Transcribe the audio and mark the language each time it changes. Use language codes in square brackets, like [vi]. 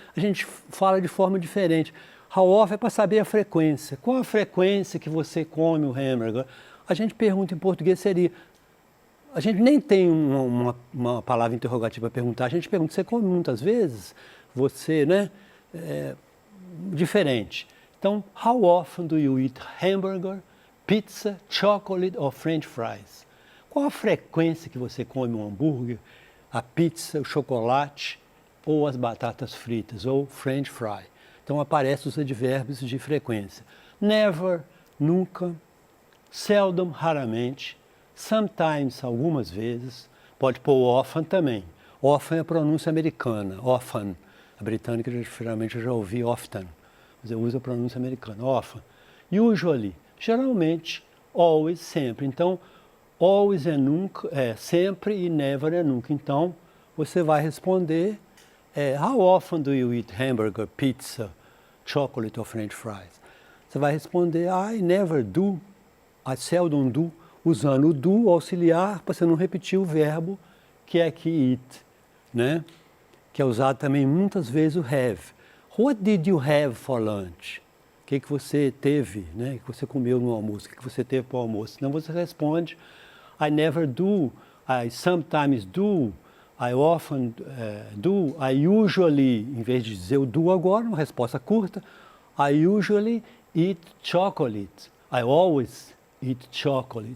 [pt] A gente fala de forma diferente. How often é para saber a frequência. Qual a frequência que você come o hambúrguer? A gente pergunta em português seria... A gente nem tem uma palavra interrogativa para perguntar. A gente pergunta, você come muitas vezes? Você, né? Diferente. [en] Então, how often do you eat hamburger, pizza, chocolate or french fries? [pt] Qual a frequência que você come um hambúrguer, a pizza, o chocolate ou as batatas fritas ou french fry? Então, aparecem os advérbios de frequência. Never, nunca. Seldom, raramente. Sometimes, algumas vezes. Pode pôr often também. Often é a pronúncia americana. Often. A britânica, geralmente, eu já ouvi often. Mas eu uso a pronúncia americana. [en] Often. Usually. Geralmente. Always, sempre. [pt] Então, always é nunca, sempre, e never é nunca. Então, você vai responder, [en] how often do you eat hamburger, pizza, chocolate or french fries? [pt] Você vai responder, [en] I never do, I seldom do, [pt] usando o do auxiliar para você não repetir o verbo que é aqui eat, né? Que é usado também muitas vezes o have. [en] What did you have for lunch? [pt] O que você teve, né? Que você comeu no almoço? O que você teve para o almoço? [en] Então você responde, I never do, I sometimes do, I often do, I usually, [pt] em vez de dizer o do agora, uma resposta curta, [en] I usually eat chocolate, I always eat chocolate.